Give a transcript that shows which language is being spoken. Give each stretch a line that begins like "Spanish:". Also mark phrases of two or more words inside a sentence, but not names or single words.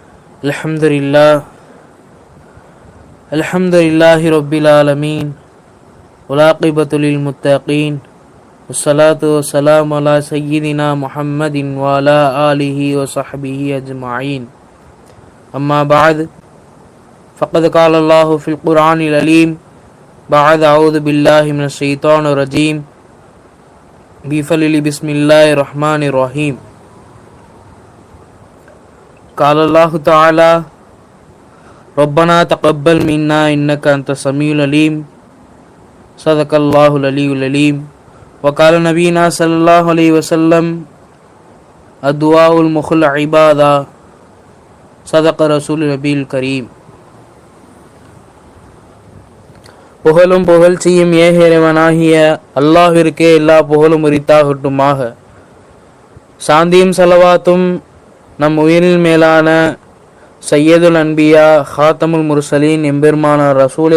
Arabic: الحمد لله رب العالمين والعاقبة للمتقين والصلاة والسلام على سيدنا محمد وعلى آله وصحبه أجمعين. أما بعد فقد قال الله في القرآن العليم بعد أعوذ بالله من الشيطان الرجيم بسم الله الرحمن الرحيم. قال الله تعالى ربنا تقبل منا إنك أنت السميع العليم صدق الله العلي العليم. وقال نبينا صلى الله عليه وسلم الدعاء المخل عبادة صدق رسول النبي الكريم.
Tamil: புகழும் புகழ்ச்சியும் ஏக இறைவனாகிய அல்லாஹ்விற்கே எல்லா புகழும் உரித்தாகட்டுமாக. சாந்தியும் ஸலவாத்தும் நம் உயிரில் மேலான
Arabic: سيد الأنبياء خاتم المرسلين
Tamil: எம்பெருமானார் ரசூலே